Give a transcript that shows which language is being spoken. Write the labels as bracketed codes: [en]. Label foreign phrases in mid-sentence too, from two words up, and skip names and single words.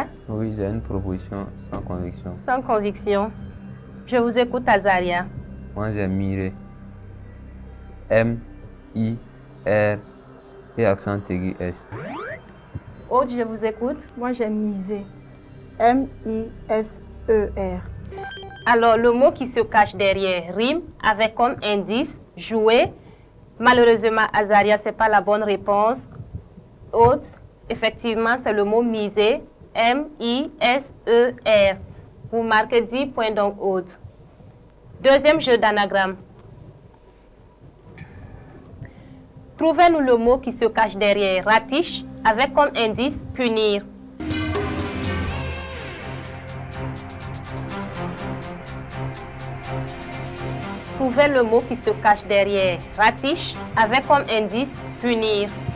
[fr] Oui, j'ai une proposition sans conviction. Sans conviction. Je vous écoute, Azaria. Moi, j'ai miré. M-I-R et accent aigu S. Aude, je vous écoute. Moi, j'ai misé. M-I-S-E-R. Alors, le mot qui se cache derrière rime avec comme indice jouer. Malheureusement, Azaria, ce n'est pas la bonne réponse. Aude, effectivement, c'est le mot miser. M-I-S-E-R. Vous marquez 10 points donc, Aude. Deuxième jeu d'anagramme. Trouvez-nous le mot qui se cache derrière ratiche avec comme indice punir. Trouvez le mot qui se cache derrière ratiche avec comme indice punir.